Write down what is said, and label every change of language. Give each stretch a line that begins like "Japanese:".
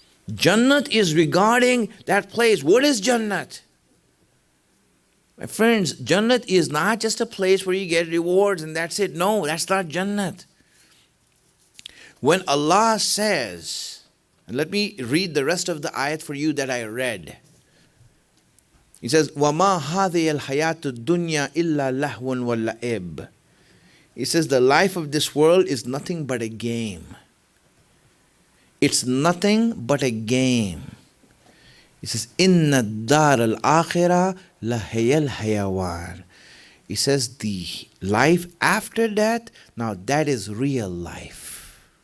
English: Jannat is regarding that place. What is Jannat? My friends, Jannat is not just a place where you get rewards and that's it. No, that's not Jannat. When Allah says, and let me read the rest of the ayat for you that I read. He says,
Arabic: وَمَا هَذِهِ الْحَيَاةُ الدُّنْيَا إِلَّا لَهْوٌ وَلَعِبٌ.
English: He says, the life of this world is nothing but a game. It's nothing but a game. He says,
Arabic: Inna dar al-akhirah lahayal hayawan.
English: He says, the life after that, now that is real life.